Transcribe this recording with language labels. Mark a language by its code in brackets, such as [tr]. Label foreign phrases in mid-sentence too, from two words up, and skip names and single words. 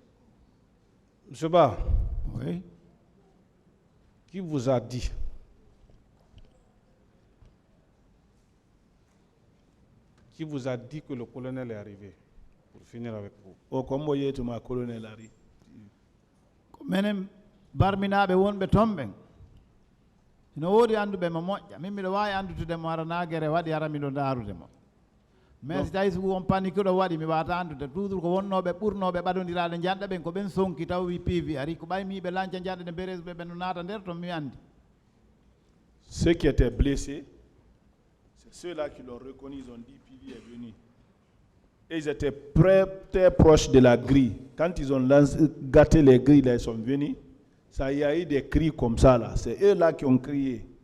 [fr] M. Ba, oui. Qui vous a dit que le colonel est arrivé? Pour finir avec vous. Oh, comment est-ce que le colonel arrive? [ff] Menem barminaɓe wonɓe tomɓen no woodi annduɓe mo moƴƴa min miɗo waawi anndutude mo ara naagere waɗi ara miɗo ndaarude mo mais si tawi so won panique ɗo waɗi mi wawata anndude toujours ko wonnooɓe ɓurnooɓe ɓaɗondiraade janɗa ɓen ko ɓen sonki taw wi Pivy ari ko ɓaymiiɓe lanca janɗe nde bereuse ɓe ɓen no naata nder to mi anndi. [fr] Ceux qui étaient blessés, c'est ceux-là qui l'ont reconnu, ils ont dit Pivy est venu. Et ils étaient très proches de la grille. Quand ils ont gâté les grilles, là, ils sont venus. Ça y a eu des cris comme ça là. C'est eux là qui ont crié.